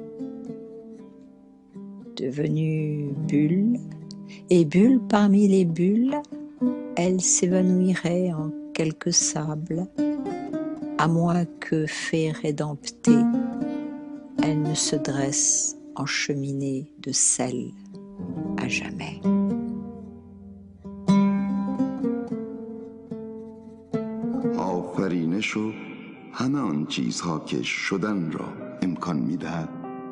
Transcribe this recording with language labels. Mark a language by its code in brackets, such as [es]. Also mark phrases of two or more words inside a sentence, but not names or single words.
[fr] Devenue bulle, et bulle parmi les bulles, elle s'évanouirait en quelques sables, à moins que, fée rédemptée, elle ne se dresse en cheminée de sel à jamais. [fa] آفرینش و همه آن چیزها که شدن را امکان می‌دهد